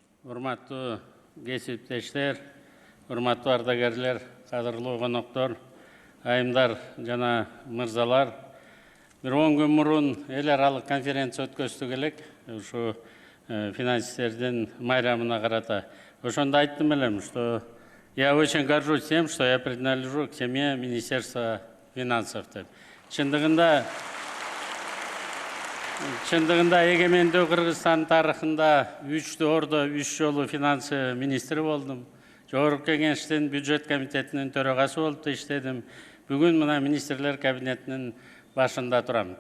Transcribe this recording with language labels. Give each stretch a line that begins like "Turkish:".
Kyrgyz: Урматтуу кесиптештер, урматтуу ардагерлер, кадырлуу коноктор, айымдар жана мырзалар. Бир 10 күн мурун эл аралык конференция өткөздүк элек, ушу финансисттердин майрамына карата. Ошондо айттым элем,
Russian: что я очень горжусь тем, что я принадлежу к семье Министерства финансов.
Kyrgyz: Чындыгында эгемендүү Кыргызстан тарыхында 3 ордо 3 жолу финансы министри болдум. Жогорку Кеңештин бюджет комитетинин төрагасы болуп иштедим. Бүгүн мына министрлер кабинетинин башында турам.